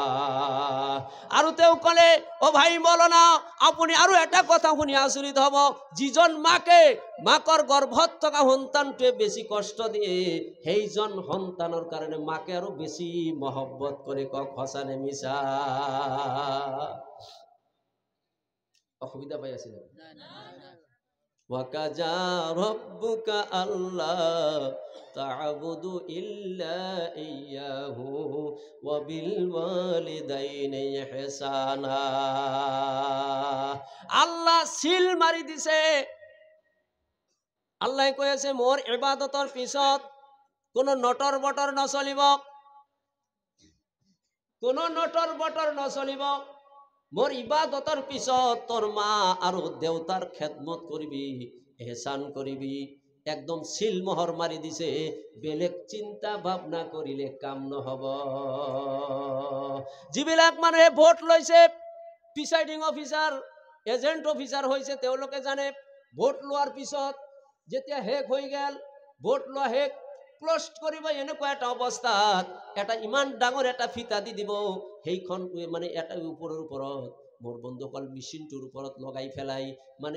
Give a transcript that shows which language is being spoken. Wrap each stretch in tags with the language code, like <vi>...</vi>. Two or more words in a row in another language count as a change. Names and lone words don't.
<as>আৰু তেওঁ ক'লে, ও ভাই মৌলানা, আপুনি আৰু এটা কথা শুনি আচৰিত হ'ব, যিজন মাকৰ গৰ্ভত থকা সন্তানটোৱে বেছি কষ্ট দিয়ে, সেইজন সন্তানৰ কাৰণে মাকে আৰু বেছি মহব্বত কৰে, কক সঁচানে মিছা? অসুবিধা পাই আছে না?</as> <ar>وقضى ربك ألا تعبدوا إلا إياه وبالوالدين إحسانا.</ar> <as>আল্লাহ সিল মারি দিছে। আল্লাহ কৈ আছে, মোৰ ইবাদতৰ পিছত কোনো নটৰ বটৰ নচলিব, মোৰ ইবাদতৰ পিছত তোৰ মা আৰু দেউতাৰ খেদমত কৰিবি, এহসান কৰিবি, একদম সিল মোহৰ মাৰি দিছে। বেলেগ চিন্তা ভাৱনা কৰিলে কাম নহব। যিবিলাক মানুহে ভোট লৈছে,</as> <en>presiding officer agent officer</en> <as>হয়েছে তেওঁলোকে জানে ভোট লোৱাৰ পিছত যেতিয়া শেষ হৈ গেল ভোট লোৱা শেষ ক্লোজ কৰিব এনেকুৱা এটা অৱস্থাত এটা ইমান ডাঙৰ এটা ফিতা দি দিব সেইখন মানে এটা ওপৰৰ ওপৰত মোৰ বন্ধুসকল মেচিনটোৰ ওপৰত লগাই ফেলাই মানে</as>